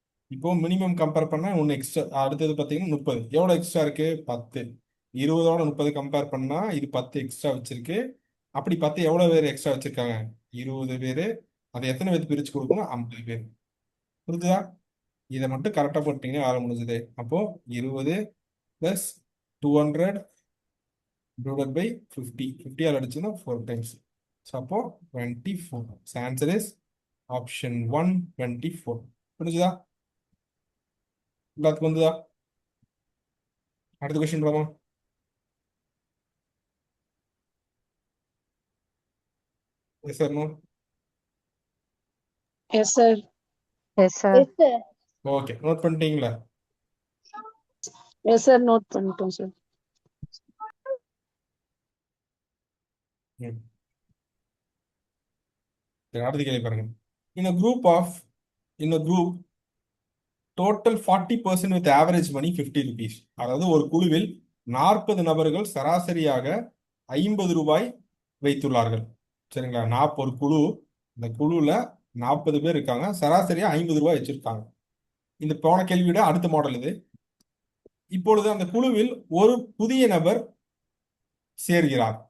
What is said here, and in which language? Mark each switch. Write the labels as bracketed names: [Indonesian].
[Tamil] இப்போ minimum compare பண்ணா ஒன்று எக்ஸ்ட்ரா, அடுத்தது பார்த்தீங்கன்னா 30. எவ்வளோ எக்ஸ்ட்ரா இருக்கு? 10. 20ஓட 30 கம்பேர் பண்ணா இது 10 எக்ஸ்ட்ரா வச்சிருக்கு. அப்படி 10 எவ்வளோ பேர் எக்ஸ்ட்ரா வச்சிருக்காங்க? 20 பேர். அதை எத்தனை பேருக்கு பிரிச்சு கொடுக்கணும்? 50 பேர். புரிஞ்சுதா? இதை மட்டும் கரெக்டாக போட்டீங்கன்னா வேலை முடிஞ்சுது. அப்போ 20 + 200 [English] divided by [Tamil] 50. 50 all அடிச்சுன்னா 4 times. So அப்போ 24. So [English] answer is option [Tamil] 1, 24. புரிஞ்சுதா? எல்லாத்துக்கும் வந்துதா? அடுத்த கொஸ்டின் பார்ப்போம். [English] Yes sir, no? Yes sir. Yes sir. Yes sir. [Tamil] Okay, note பண்ணிட்டீங்களா? [English] yes sir, [Tamil] நோட் பண்ணிட்டோம் சார். ம். சரி, அடுத்த கேள்வி பாருங்க. [English] In a group, total 40% with average money 50 rupees. [Tamil] அதாவது ஒரு குழுவில் 40 நபர்கள் சராசரியாக 50 ரூபாய் வைத்துள்ளார்கள். சரிங்களா? ஒரு குழு, இந்த குழுல 40 பேர் இருக்காங்க, சராசரியா 50 ரூபாய் வச்சிருக்காங்க. இந்த போன கேள்வியோட அடுத்த மாடல் இது. இப்பொழுது அந்த குழுவில் ஒரு புதிய நபர் சேர்கிறார்.